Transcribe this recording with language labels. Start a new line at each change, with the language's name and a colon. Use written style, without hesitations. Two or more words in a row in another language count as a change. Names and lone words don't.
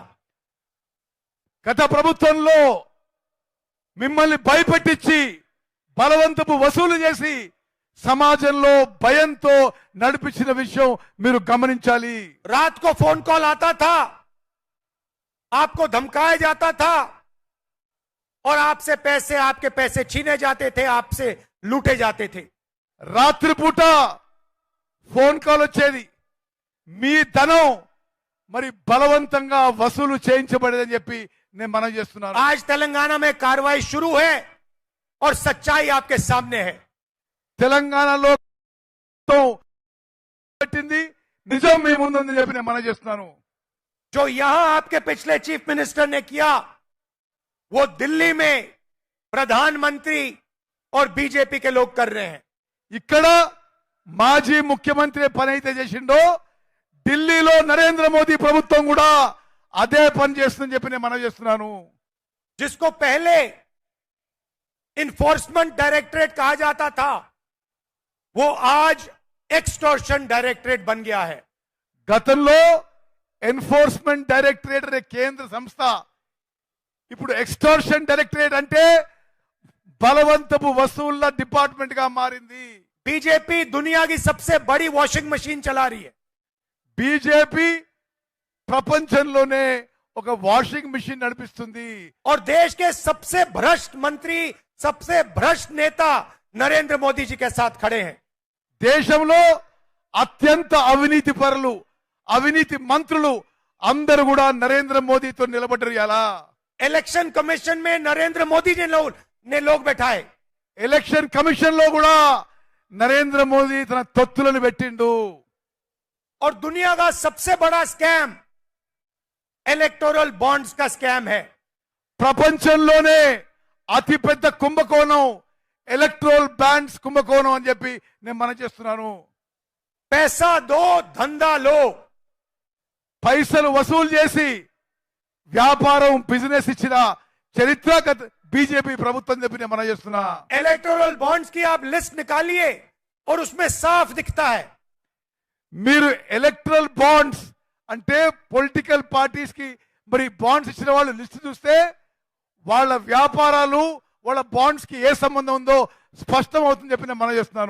Telugu: గత ప్రభుత్వంలో మిమ్మల్ని భయపెట్టించి బలవంతపు వసూలు చేసి సమాజంలో భయంతో నడిపించిన విషయం మీరు గమనించాలి.
Hindi: रात को
English: phone call
Hindi: आता था, आपको धमकाया जाता था और आपसे पैसे, आपके पैसे छीने जाते थे, आपसे लूटे जाते थे.
Telugu: రాత్రిపూట
English: phone call
Telugu: వచ్చేది, మీ ధనం మరి బలవంతంగా వసూలు చేయించబడేదని చెప్పి నేను మనవి చేస్తున్నాను.
Hindi: आज तेलंगाना में कार्रवाई शुरू है और सच्चाई आपके सामने है.
Telugu: తెలంగాణలో పెట్టింది నిజం మీ ముందుందని చెప్పి నేను మనవి చేస్తున్నాను.
Hindi: जो यहां आपके पिछले
English: chief minister
Hindi: ने किया, वो दिल्ली में प्रधानमंत्री और बीजेपी के लोग कर रहे हैं.
Telugu: ఇక్కడ మాజీ ముఖ్యమంత్రి పని అయితే చేసిండో ఢిల్లీలో నరేంద్ర మోదీ ప్రభుత్వం కూడా అదే పని చేస్తుందని చెప్పి నేను మనవి చేస్తున్నాను.
Hindi: जिसको पहले
English: enforcement directorate
Hindi: कहा जाता था, वो आज
English: extortion directorate
Hindi: बन गया है.
Telugu: గతంలో
English: enforcement directorate
Telugu: అనే కేంద్ర సంస్థ ఇప్పుడు
English: extortion directorate
Telugu: అంటే బలవంతపు వసూళ్ల డిపార్ట్మెంట్ గా మారింది.
Hindi: बीजेपी दुनिया की सबसे बड़ी
English: washing machine
Hindi: चला रही है.
Telugu: బీజేపీ ప్రపంచంలోనే ఒక
English: washing machine
Telugu: నడిపిస్తుంది.
Hindi: और देश के सबसे भ्रष्ट मंत्री, सबसे भ्रष्ट नेता नरेंद्र मोदी जी के साथ खड़े हैं.
Telugu: దేశంలో అత్యంత అవినీతి పరులు, అవినీతి మంత్రులు అందరూ కూడా నరేంద్ర మోదీతో నిలబడ్డారు. ఎలా
English: election commission
Hindi: में नरेंद्र मोदी ने लोग बैठाए.
English: election commission
Telugu: లో కూడా నరేంద్ర మోదీ తన తొత్తులను పెట్టిండు.
Hindi: और दुनिया का सबसे बड़ा स्कैम
English: electoral bonds
Hindi: का स्कैम है.
Telugu: ప్రపంచంలోనే అతిపెద్ద కుంభకోణం
English: electoral bonds
Telugu: కుంభకోణం అని చెప్పి నేను మనం చేస్తున్నాను.
Hindi: पैसा दो, धंधा लो.
Telugu: పైసలు వసూలు చేసి వ్యాపారం, బిజినెస్ ఇచ్చిన చరిత్ర బీజేపీ ప్రభుత్వం చెప్పి నేను మనం చేస్తున్నా.
English: electoral bonds
Hindi: की आप लिस्ट निकालिए और उसमें साफ दिखता है.
Telugu: మీరు
English: electoral bonds
Telugu: అంటే
English: political parties
Telugu: కి మరి బాండ్స్ ఇచ్చిన వాళ్ళు లిస్ట్ చూస్తే వాళ్ళ వ్యాపారాలు, వాళ్ళ బాండ్స్ కి ఏ సంబంధం ఉందో స్పష్టం అవుతుంది చెప్పి నేను మనం చేస్తున్నాను.